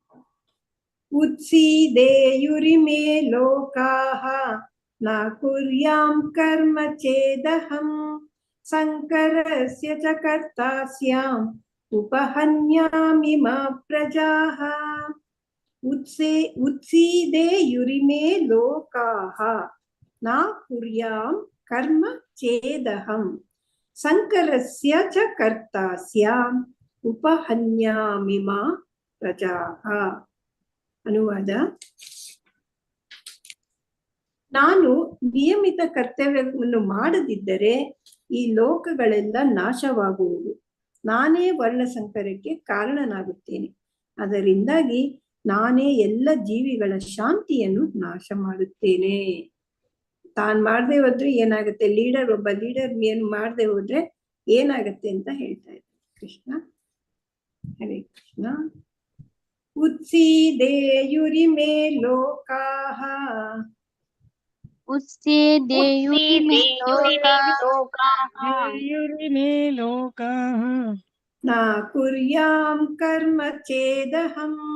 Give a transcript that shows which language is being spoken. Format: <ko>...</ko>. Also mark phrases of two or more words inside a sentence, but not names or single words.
<sa>उत्सीदेयुरिमे लोकाः न कुर्यां कर्म चेदहं संकरस्य च कर्ता स्याम् उपहन्यामि मा प्रजाः. उत्सीदेयुरिमे लोकाः न कुर्यां कर्म चेदहं संकरस्य च कर्ता स्याम् उपहन्यामि मा ಪ್ರಜಾಃ.</sa> <kn>ಅನುವಾದ: ನಾನು ನಿಯಮಿತ ಕರ್ತವ್ಯವನ್ನು ಮಾಡದಿದ್ದರೆ ಈ ಲೋಕಗಳೆಲ್ಲ ನಾಶವಾಗುವುದು. ನಾನೇ ವರ್ಣಸಂಕರಕ್ಕೆ ಕಾರಣನಾಗುತ್ತೇನೆ. ಅದರಿಂದಾಗಿ ನಾನೇ ಎಲ್ಲ ಜೀವಿಗಳ ಶಾಂತಿಯನ್ನು ನಾಶ ಮಾಡುತ್ತೇನೆ. ತಾನ್ ಮಾಡದೆ ಹೋದ್ರೆ ಏನಾಗುತ್ತೆ, ಒಬ್ಬ ಲೀಡರ್ ಏನು ಮಾಡದೆ ಹೋದ್ರೆ ಏನಾಗತ್ತೆ ಅಂತ ಹೇಳ್ತಾ ಇದ್ದಾರೆ ಕೃಷ್ಣ. ಹರೇ ಕೃಷ್ಣ.</kn> <sa>उत्सीदेयुरिमे लोकाः न कुर्यां कर्म चेदहं</sa>